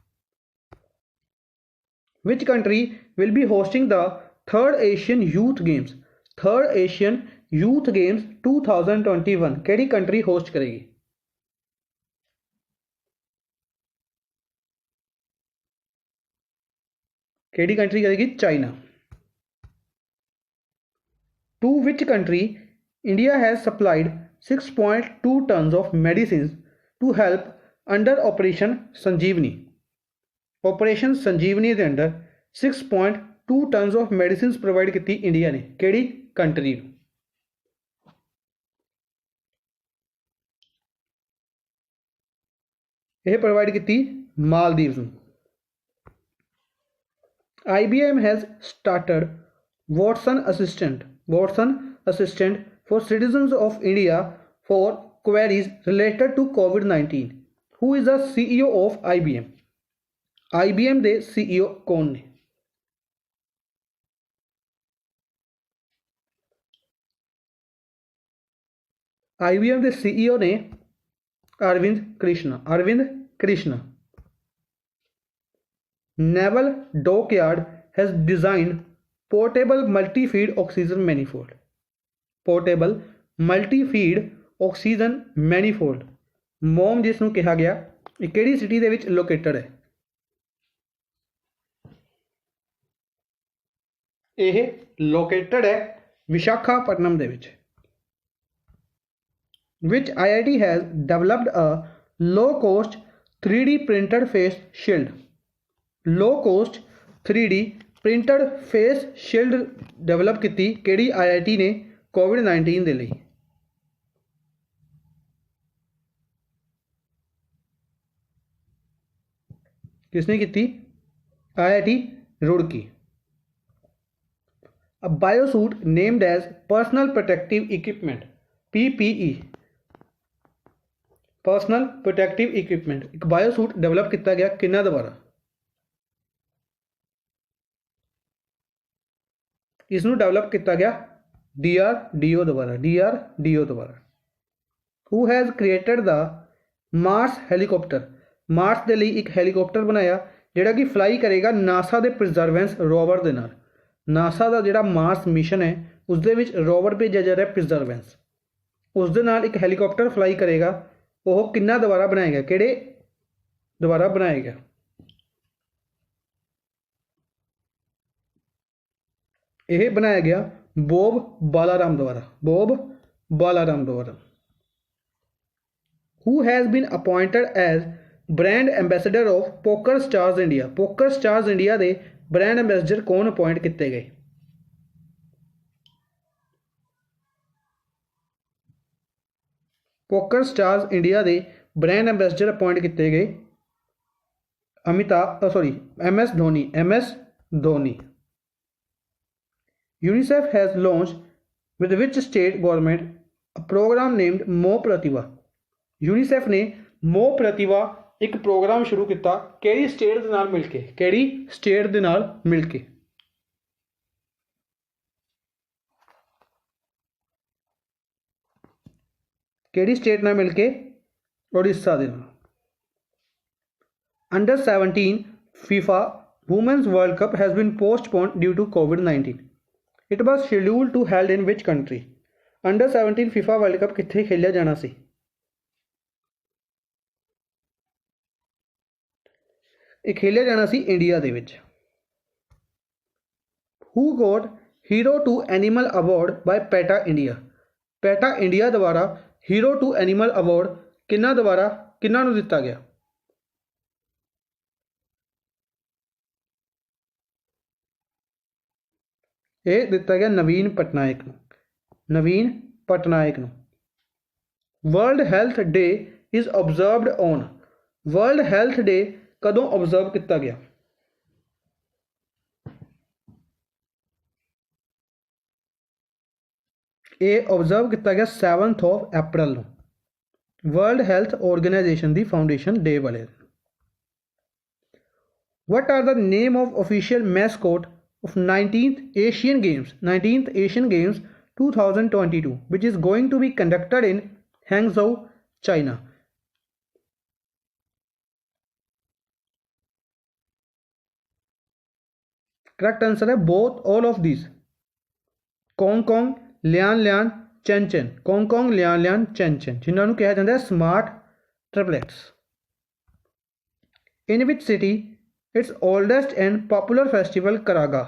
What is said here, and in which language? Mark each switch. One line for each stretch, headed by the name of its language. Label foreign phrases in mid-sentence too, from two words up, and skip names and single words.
English: Which country will be hosting the Third Asian Youth Games?
Punjabi: थर्ड एशियन यूथ गेम्स 2021 केड़ी
English: country host
Punjabi: करेगी? ਕਿਹੜੀ ਕੰਟਰੀ ਕਰੇਗੀ? ਚਾਈਨਾ।
English: To which country India has supplied 6.2 tons of medicines to help under Operation Sanjeevani?
Punjabi: Operation Sanjeevani ਦੇ ਅੰਦਰ 6.2
English: tons of medicines provide
Punjabi: ਕੀਤੀ ਇੰਡੀਆ ਨੇ, ਕਿਹੜੀ ਕੰਟਰੀ ਨੂੰ? ਇਹ ਪ੍ਰੋਵਾਈਡ ਕੀਤੀ ਮਾਲਦੀਵਸ ਨੂੰ।
English: IBM has started Watson Assistant for citizens of India for queries related to COVID-19. Who is the CEO of IBM?
Punjabi: IBM ਦੇ CEO ਕੌਣ ਨੇ? IBM ਦੇ CEO ਨੇ ਅਰਵਿੰਦ ਕ੍ਰਿਸ਼ਨਾ।
English: Naval Dockyard has designed portable multi-feed oxygen manifold. Portable multi-feed oxygen manifold
Punjabi: ਮੋਮ ਜਿਸ ਨੂੰ ਕਿਹਾ ਗਿਆ, ਇਹ ਕਿਹੜੀ ਸਿਟੀ ਦੇ ਵਿੱਚ ਲੋਕੇਟਡ ਹੈ? ਇਹ ਲੋਕੇਟਡ ਹੈ ਵਿਸ਼ਾਖਾਪਟਨਮ ਦੇ ਵਿੱਚ।
English: Which IIT has developed a low-cost 3D printed face shield? Low-cost 3D printed face shield develop
Punjabi: ਕੀਤੀ ਕਿਹੜੀ IIT ਨੇ COVID-19 ਦੇ ਲਈ?
Hindi: किसने की?
English: IIT रुड़की। A biosuit named as personal protective equipment PPE, personal protective equipment,
Hindi: एक
English: biosuit develop
Hindi: किया गया किन्ना द्वारा? इसनू डेवलप किया गया DRDO द्वारा।
English: Who has created the Mars helicopter?
Hindi: मार्स के लिए एक हैलीकॉप्टर बनाया जिहड़ा कि फ्लाई करेगा नासा के प्रिजर्वेंस रोवर
Punjabi: ਦੇ ਨਾਲ।
Hindi: नासा का जिहड़ा
English: Mars mission
Hindi: है उस
Punjabi: ਦੇ ਵਿੱਚ
Hindi: रोवर भेजा जा रहा है प्रिजर्वेंस, उस
Punjabi: ਦੇ ਨਾਲ
Hindi: एक हैलीकॉप्टर फ्लाई करेगा। वो किन्ना द्वारा बनाया गया? किहड़े द्वारा बनाया गया? यह बनाया गया बॉब बालाराम द्वारा।
English: Who has been appointed as brand ambassador of Poker Stars India?
Hindi: पोकर स्टार्स इंडिया के
English: brand ambassador
Hindi: कौन अपॉइंट किए गए? पोकर स्टार्स इंडिया के
English: brand ambassador
Hindi: अपॉइंट किए गए MS धोनी।
English: UNICEF has launch with which state government a program named Mo Pratibha?
Hindi: यूनिसेफ ने मो प्रतिभा एक प्रोग्राम शुरू किया
Punjabi: ਕਿਹੜੀ ਸਟੇਟ ਦੇ ਨਾਲ ਮਿਲ ਕੇ? ਕਿਹੜੀ ਸਟੇਟ ਦੇ ਨਾਲ ਮਿਲ ਕੇ? ਕਿਹੜੀ ਸਟੇਟ ਨਾਲ ਮਿਲ ਕੇ? ਉੜੀਸਾ ਦੇ ਨਾਲ।
English: Under 17 FIFA Women's World Cup has been postponed due to COVID-19. It was scheduled to held in which country?
Punjabi: Under 17 FIFA World Cup ਕਿੱਥੇ ਖੇਲਿਆ ਜਾਣਾ ਸੀ? ਇਹ ਖੇਲਿਆ ਜਾਣਾ ਸੀ ਇੰਡੀਆ ਦੇ ਵਿੱਚ।
English: Who got Hero to Animal Award by PETA India?
Punjabi: PETA India द्वारा Hero to Animal Award ਕਿਨ੍ਹਾਂ ਨੂੰ ਦਿੱਤਾ ਗਿਆ? ਇਹ ਦਿੱਤਾ ਗਿਆ ਨਵੀਨ ਪਟਨਾਇਕ ਨੂੰ।
English: World Health Day is observed on?
Hindi: वर्ल्ड हेल्थ डे कदों ऑब्जर्व किया गया? ये ऑब्जर्व किया गया 7 अप्रैल नूं, वर्ल्ड हेल्थ ऑर्गेनाइजेशन की
English: foundation day
Hindi: वाले।
English: What are the name of official mascot of 19th Asian Games 2022 which is going to be conducted in Hangzhou, China? correct answer है both all of this.
Hindi: कोंग लियान चैन कोंग लियान चैन जिन्होंने कहा जाता है
English: smart triplets. In which city its oldest and popular festival Karaga.